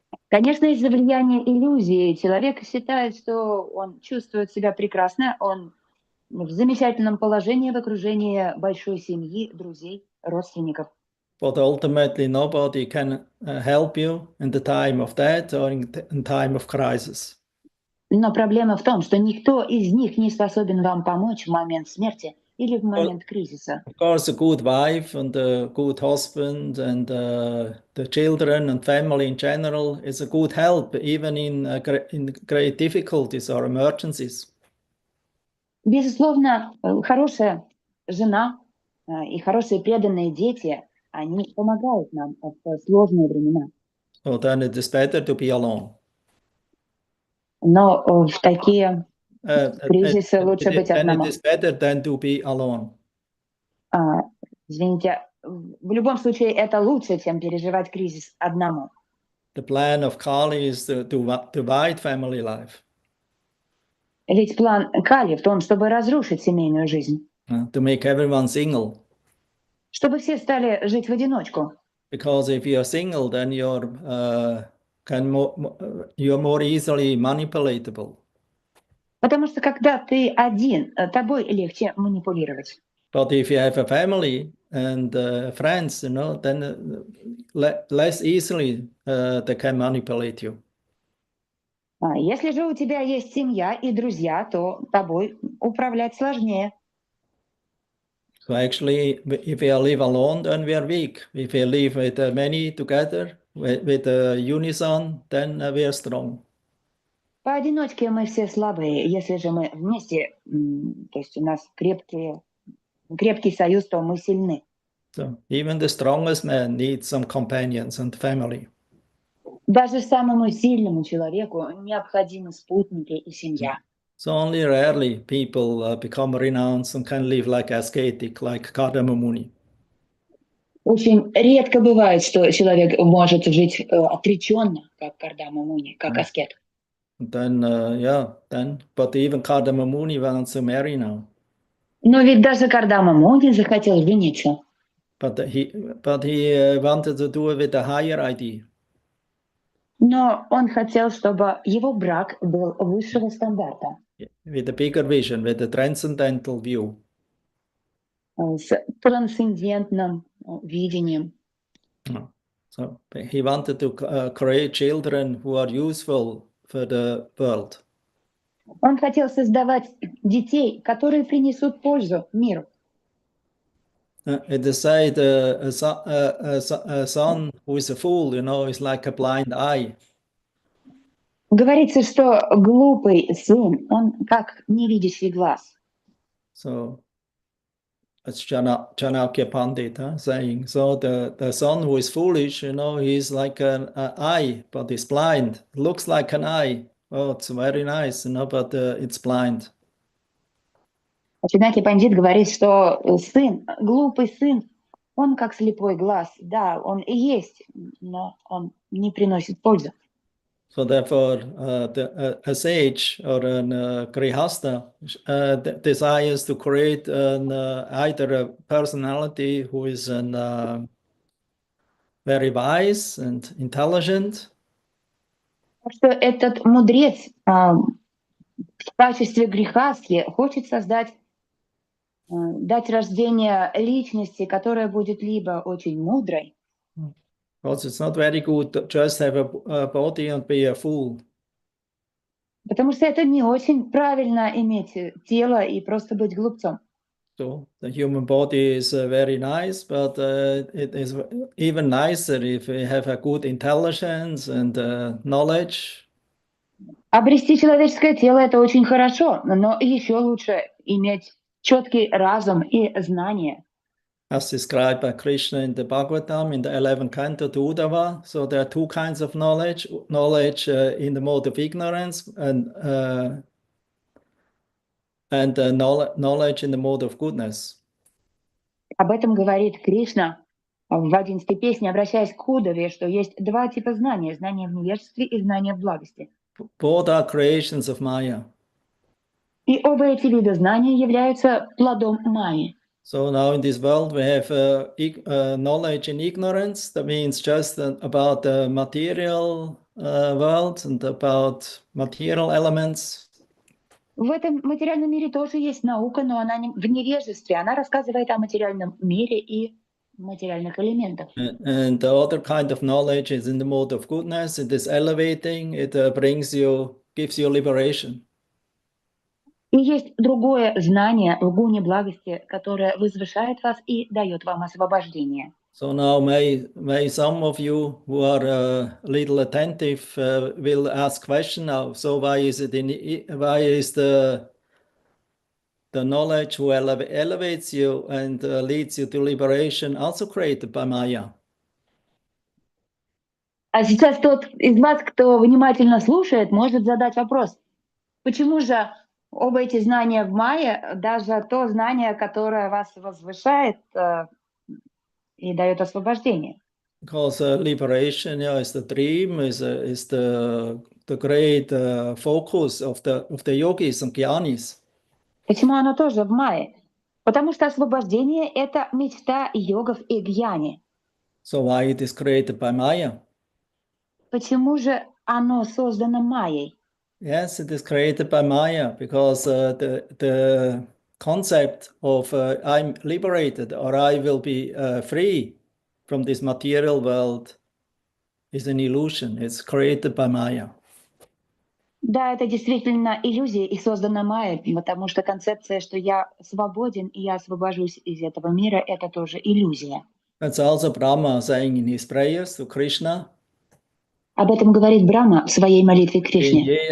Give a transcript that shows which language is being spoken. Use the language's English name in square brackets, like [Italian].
[Russian] Конечно, из-за влияния иллюзии человек считает, что он чувствует себя прекрасно, он в замечательном положении в окружении большой семьи, друзей, родственников. [English] But ultimately, nobody can help you in the time of death or in time of crisis. [Russian] Но проблема в том, что никто из них не способен вам помочь в момент смерти или в момент кризиса. [English] Of course, a good wife and a good husband and the children and family in general is a good help, even in great difficulties or emergencies. [Russian] Безусловно, хорошая жена и хорошие преданные дети, они помогают нам в сложные времена. [English] So then it is better to be alone. [Russian] Но в такие кризисы лучше быть одному. [English] Then it is better than to be alone. [Russian] Извините, в любом случае это лучше, чем переживать кризис одному. [English] The plan of Kali is to divide family life. [Russian] Ведь план Кали в том, чтобы разрушить семейную жизнь. [English] To make everyone single. [Russian] Чтобы все стали жить в одиночку. [English] Because if you are single, then you're more easily manipulatable. [Russian] Потому что когда ты один, тобой легче манипулировать. [English] But if you have a family and friends, then less easily they can manipulate you. [Russian] Если же у тебя есть семья и друзья, то тобой управлять сложнее. [English] So actually, if we live alone, then we are weak. If we live with many together, with unison, then we are strong. [Russian] Поодиночке мы все слабые. Если же мы вместе, то есть у нас крепкий союз, то мы сильны. [English] So even the strongest man needs some companions and family. [Russian] Даже самому сильному человеку необходимы спутники и семья. [English] So only rarely people become renounced and can live like ascetic, like Kardama Muni. [Russian] Очень редко бывает, что человек может жить отреченно, как Кардама Муни, как аскет. [English] And then, but even Kardama Muni wants to marry now. [Russian] Но ведь даже Кардама Муни захотел жениться. [English] But he wanted to do it with a higher idea. [Russian] Но он хотел, чтобы его брак был высшего стандарта, [English] With a bigger vision, with a transcendental view. [Russian] с трансцендентным видением. [English] So he wanted to create children who are useful for the world. [Russian] Он хотел создавать детей, которые принесут пользу миру. [English] It is said a son who is a fool, is like a blind eye. [Russian] Говорится, что глупый сын, он как невидящий глаз. [English] So that's Chanakya Pandit saying. So the son who is foolish, he's like an eye, but he's blind. Looks like an eye. Oh, it's very nice, but it's blind. [Russian] Чанакья Пандит говорит, что сын, глупый сын, он как слепой глаз. Да, он и есть, но он не приносит пользу. [English] So therefore, a sage or a grihasta desires to create either a personality who is very wise and intelligent. [Russian] Что этот мудрец в качестве грехастхи хочет дать рождение личности, которая будет либо очень мудрой. [English] Because it's not very good to just have a body and be a fool. [Russian] Потому что это не очень правильно иметь тело и просто быть глупцом. [English] So the human body is very nice, but it is even nicer if we have a good intelligence and knowledge. [Russian] Обрести человеческое тело — это очень хорошо, но еще лучше иметь четкий разум и знания. [English] As described by Krishna in the Bhagavatam, in the 11th canto to Uddhava. So there are two kinds of knowledge in the mode of ignorance and knowledge in the mode of goodness. [Russian] Об этом говорит Кришна в 11-й песне, обращаясь к Удаве, что есть два типа знания: знание в невежестве и знание в благости. [English] Both are creations of Maya. [Russian] И оба эти вида знания являются плодом Майи. [English] So now in this world we have knowledge in ignorance. That means just about the material world and about material elements. [Russian] В этом материальном мире тоже есть наука, но она в невежестве. Она рассказывает о материальном мире и материальных элементах. [English] And the other kind of knowledge is in the mode of goodness. It is elevating. It gives you liberation. [Russian] И есть другое знание в гуне благости, которое возвышает вас и дает вам освобождение. [English] So now may some of you who are a little attentive will ask question now. So why is the knowledge who elevates you and leads you to liberation also created by Maya? [Russian] А сейчас тот из вас, кто внимательно слушает, может задать вопрос: почему же оба эти знания в Майе, даже то знание, которое вас возвышает и дает освобождение? [English] Because liberation is the dream, is the great focus of the yogis and jnanis. [Russian] Почему оно тоже в Майе? Потому что освобождение — это мечта йогов и гьяни. [English] So why it is created by Maya? [Russian] Почему же оно создано Майей? [English] Yes, it is created by Maya because the concept of I'm liberated or I will be free from this material world is an illusion. It's created by Maya. [Russian] Да, это действительно иллюзия и создана Майей, потому что концепция, что я свободен и я освобожусь из этого мира, это тоже иллюзия. [English] That's also Brahma saying in his prayers to Krishna. [Russian] Об этом говорит Брахма в своей молитве Кришне.